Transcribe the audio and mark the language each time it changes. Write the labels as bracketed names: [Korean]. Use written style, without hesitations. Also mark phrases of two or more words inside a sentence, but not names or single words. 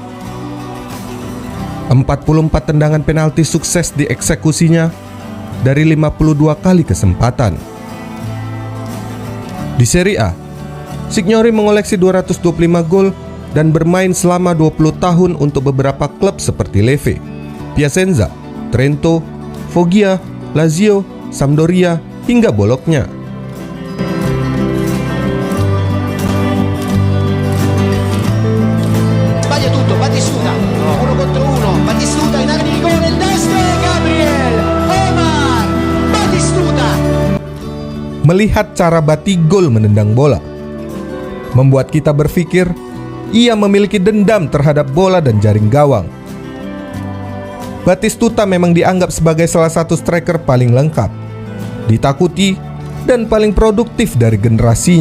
[Indonesian] 44 tendangan penalti sukses dieksekusinya dari 52 kali kesempatan. Di Serie A, Signori mengoleksi 225 gol dan bermain selama 20 tahun untuk beberapa klub seperti Leve, Piacenza, Trento, Foggia, Lazio, Sampdoria, hingga Bologna. [Italian] Sbaglia tutto, Batistuta, 1 contro 1, Batistuta in area di rigore, il destro, Gabriel, Omar, Batistuta. [Indonesian] Melihat cara Batigol menendang bola membuat kita berpikir ia memiliki dendam terhadap bola dan jaring gawang. Batistuta memang dianggap sebagai salah satu striker paling lengkap, ditakuti, dan paling produktif dari generasinya.